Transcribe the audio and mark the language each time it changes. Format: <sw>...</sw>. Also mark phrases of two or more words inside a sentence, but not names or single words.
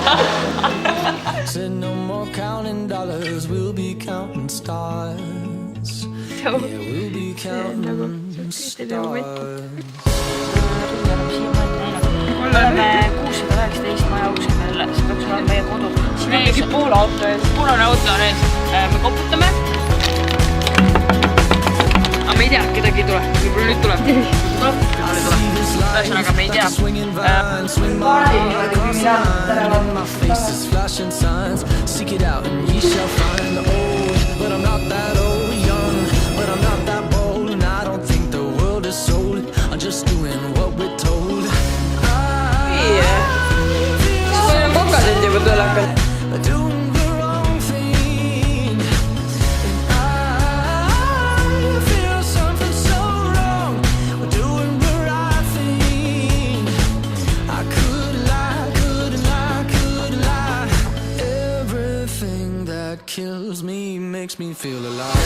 <en>No more counting dollars, we'll be counting stars. Yeah, we'll be counting stars.</en> <et>Oleme 619 maja uksedel, see peaks olema meie kodu. Siin on mingi pool auto ees. Punane auto on ees. Me koputame. Aga me ei tea, kedagi ei tule. Võib-olla nüüd tuleb. Ühesõnaga me ei tea.</et> <en>My face is flashing signs. Seek it out and ye shall find. Old, but I'm not that old. Young, but I'm not that bold. And I don't think the world is sold. I'm just doing what we're told.</en> <et>Siis meil on kokasend juba tulekal.</et> <en>Doing the wrong thing. And I feel something so wrong. We're doing the right thing. I could lie, couldn't lie, couldn't lie. Everything that kills me makes me feel alive.</en>